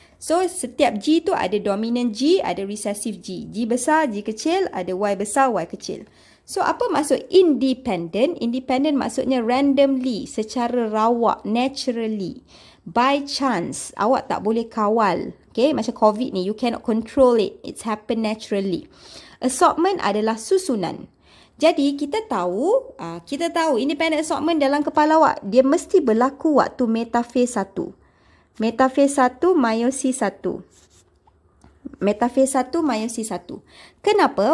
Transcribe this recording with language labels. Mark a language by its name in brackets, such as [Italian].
[Malay] So setiap G tu ada dominant G, ada recessive G. G besar, G kecil, ada Y besar, Y kecil. So apa maksud independent? Independent maksudnya randomly, secara rawak, naturally. [English] By chance, [Malay] awak tak boleh kawal. [English] Okay, [Malay] macam COVID ni, [English] you cannot control it. It's happen naturally. [Malay] Assortment adalah susunan. Jadi kita tahu independent assortment dalam kepala awak, dia mesti berlaku waktu metaphase 1. Metaphase 1, meiosis 1. Metaphase 1, meiosis 1. Kenapa?